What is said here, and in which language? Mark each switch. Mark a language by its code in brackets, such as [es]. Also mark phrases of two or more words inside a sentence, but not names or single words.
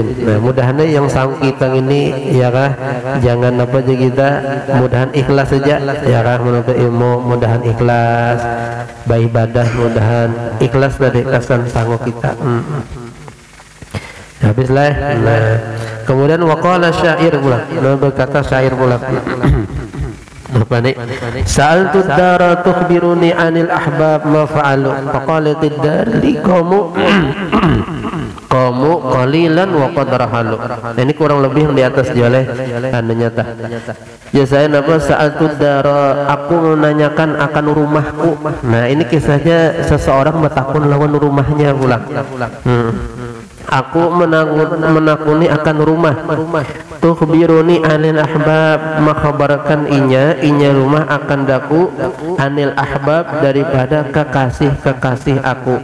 [bjn] Nah mudah-mudahan yang sanggup kita ini ya kah, jangan apa aja kita, mudahan ikhlas saja ya kah, menuntut ilmu mudahan ikhlas, beribadah mudahan ikhlas dari kesan sanggup kita. Habislah. Nah kemudian waqala syair pula, berkata syair pula. Apa nih? [ar] سألت الدار تخبرني عن الأحباب ما فعلوا فقالت الدار لي قاموا قليلا وقد رحلوا. [bjn] Ini kurang lebih yang di atas jale anunya tah. Ya saya napa [ar] سألت الدار, [bjn] aku menanyakan akan rumahku. Nah ini kisahnya seseorang bertakun lawan rumahnya pula. aku menakuni akan rumah. [ar] تخبرني عن الأحباب, [bjn] mengkhabarkan inya rumah akan daku [ar] عن الأحباب, [bjn] daripada kekasih aku.